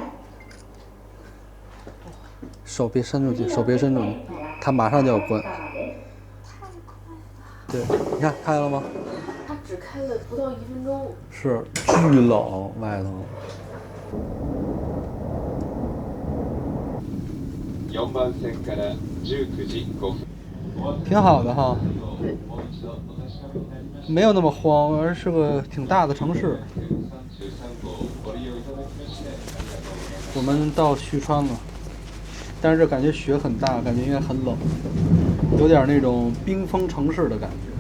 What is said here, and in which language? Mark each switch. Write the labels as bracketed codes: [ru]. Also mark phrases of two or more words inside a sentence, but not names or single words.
[zh] 手别伸出去，手别伸出去，它马上就要关。对，你看开了吗？它只开了不到1分钟。是，巨冷外头。 [ja] 4 番線から19時5分。 [zh] 挺好的哈，没有那么荒，而是个挺大的城市。我们到旭川了，但是这感觉雪很大，感觉应该很冷，有点那种冰封城市的感觉。